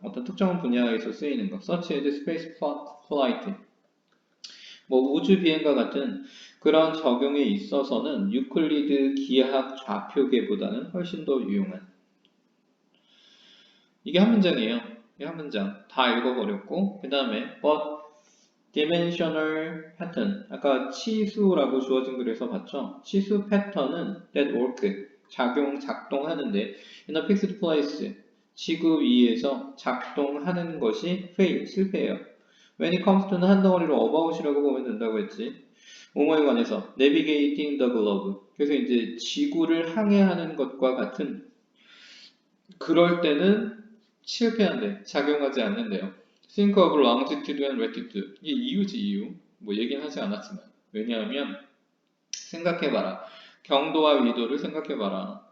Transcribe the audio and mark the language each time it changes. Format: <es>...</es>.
<ko>어떤 특정 분야에서 쓰이는 거</ko> <en>such as space flight</en> <ko>뭐 우주 비행과 같은 그런 적용에 있어서는 유클리드 기하학 좌표계보다는 훨씬 더 유용한 이게 한 문장이에요. 이게 한 문장. 다 읽어버렸고, 그 다음에</ko> <en>but dimensional pattern.</en> <ko>아까 치수라고 주어진 글에서 봤죠? 치수 패턴은</ko> <en>that work.</en> <ko>작동하는데</ko> <en>in a fixed place.</en> <ko>지구 위에서 작동하는 것이 fail, 실패예요.</ko> <en>when it comes to</en> <ko>는 한 덩어리로 about이라고 보면 된다고 했지. 뭐뭐에 관해서</ko> <en>navigating the globe.</en> <ko>그래서 이제 지구를 항해하는 것과 같은 그럴 때는 실패한대. 작용하지 않는데요.</ko> <en>Think of longitude and latitude. 이게 이유지, 이유.</en> <ko>뭐 얘기는 하지 않았지만. 왜냐하면 생각해봐라. 경도와 위도를 생각해봐라.</ko>